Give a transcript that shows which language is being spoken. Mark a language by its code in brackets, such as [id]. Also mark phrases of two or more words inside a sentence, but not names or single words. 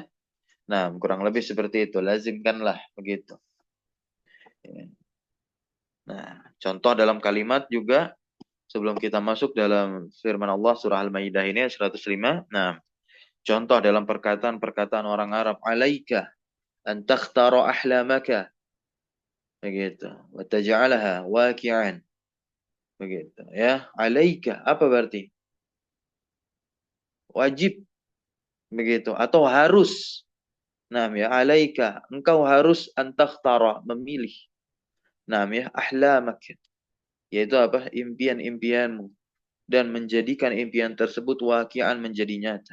[id] Nah, kurang lebih seperti itu. Lazimkanlah begitu. Ya. Nah, contoh dalam kalimat juga sebelum kita masuk dalam firman Allah surah Al-Maidah ini ayat 105. Nah, contoh dalam perkataan-perkataan orang Arab, [ar] عليك أن تختار أحلامك. [id] Begitu. [ar] وتجعلها واقعا. [id] Begitu ya. Alaika apa berarti? Wajib begitu atau harus. Nah, ya, alaika engkau harus [ar] أن تختار [id] memilih. Nah, ya, ahlamaka yaitu apa? Impian-impianmu dan menjadikan impian tersebut waqi'an menjadi nyata.